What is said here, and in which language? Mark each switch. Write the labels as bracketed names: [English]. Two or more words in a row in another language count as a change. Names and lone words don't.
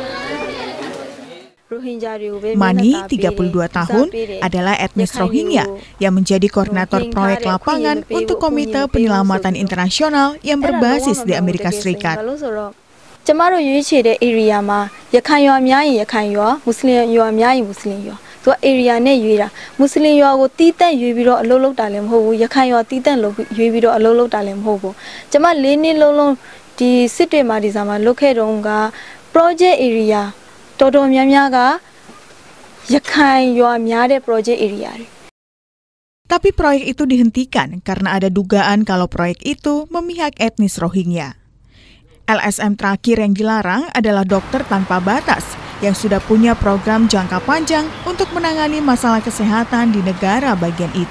[Indonesian] Mani, 32 tahun, adalah etnis Rohingya yang menjadi koordinator proyek lapangan untuk Komite Penyelamatan Internasional yang berbasis di Amerika Serikat. [Burmese] area နဲ့ရွေးတာမွတ်စလင်ရွာကိုတီးတန့်ရွေးပြီးတော့အလုပ်လုပ်တာလည်းမဟုတ်ဘူးရခိုင်ရွာတီးတန့်ရွေးပြီးတော့အလုပ်လုပ်တာလည်းမဟုတ်ဘူးကျမ၄နှစ်လုံးဒီစစ်တွေမှာဒီစားမှာလုပ်ခဲ့တော့က [English] project area [Burmese] တော်တော်များများကရခိုင်ရွာများတဲ့ [English] project area [Burmese] တွေ [Indonesian] Tapi proyek itu dihentikan karena ada dugaan kalau proyek itu memihak etnis Rohingya. LSM terakhir yang dilarang adalah Dokter Tanpa Batas yang sudah punya program jangka panjang untuk menangani masalah kesehatan di negara bagian itu.